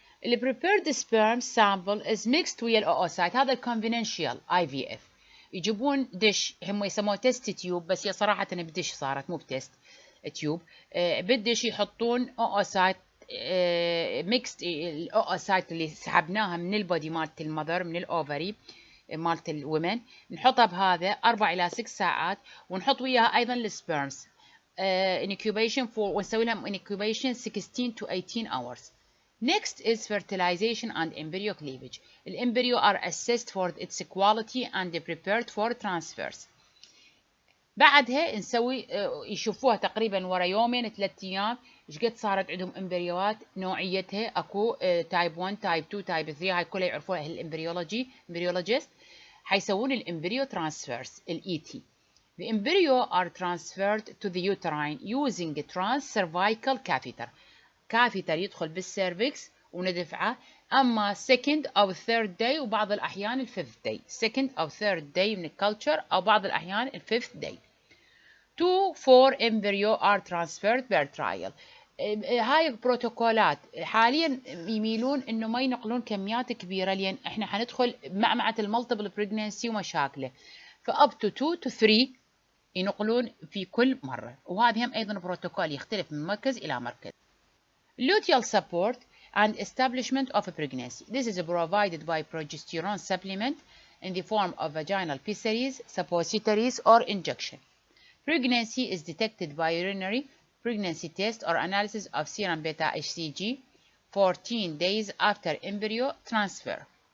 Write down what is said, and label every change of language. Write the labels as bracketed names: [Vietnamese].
[English] The prepared sperm sample is mixed [Arabic] ويا الأوسايت. هذا [English] conventional IVF. [Arabic] يجيبون دش هم يسموه تيست تيوب بس هي صراحة بدش صارت مو بتست تيوب بالدش يحطون اوسايت ميكست الاوسايت اللي سحبناها من البودي مالت المذر من الاوفري مالت الومن نحطها بهذا 4 إلى 6 ساعات ونحط وياها ايضا السبيرمز [English] incubation for [Arabic] ونسوي لهم [English] incubation 16 to 18 hours. Next is fertilization and embryo cleavage. The embryo are assessed for its quality and prepared for transfers. [Arabic] بعدها نسوي يشوفوها تقريبا ورا يومين 3 أيام ايش قد صارت عندهم امبريوات نوعيتها اكو تايب 1 تايب 2 تايب 3 هاي كلها يعرفوها الامبريولوجيست حيسوون الامبريو ترانسفيرز الاي تي. [English] The embryo are transferred to the uterine using a transcervical catheter. [Arabic] كاثيتر يدخل بالسيرفكس وندفعه اما second او [English] third day [Arabic] وبعض الاحيان الفifth day second او third day من الكلتشر او بعض الاحيان الفifth day. [English] 2-4 embryo are transferred per trial. [Arabic] هاي بروتوكولات حاليا يميلون انه ما ينقلون كميات كبيره لان احنا حندخل معمعه المالتيبل بريجننسي ومشاكله فاب تو 2 to 3 ينقلون في كل مره وهذه هم ايضا بروتوكول يختلف من مركز الى مركز. [English] Luteal support and establishment of a pregnancy. This is provided by progesterone supplement in the form of vaginal pessaries, suppositories, or injection. Pregnancy is detected by urinary pregnancy test or analysis of serum beta HCG 14 days after embryo transfer.